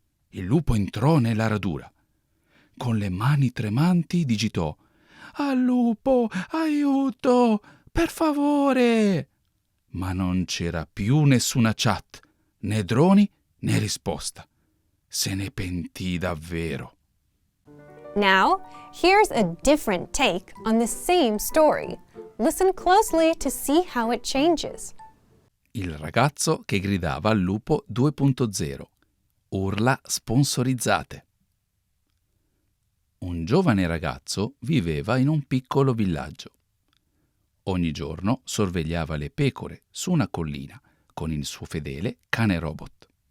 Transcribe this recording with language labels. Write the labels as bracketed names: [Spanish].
[Italian] Il lupo entrò nella radura. Con le mani tremanti digitò: «Al lupo! Aiuto! Per favore!» Ma non c'era più nessuna chat, né droni né risposta. Se ne pentì davvero. [English] Now, here's a different take on the same story. Listen closely to see how it changes. [Italian] Il ragazzo che gridava al lupo 2.0. Urla sponsorizzate. Un giovane ragazzo viveva in un piccolo villaggio. Ogni giorno sorvegliava le pecore su una collina con il suo fedele cane robot.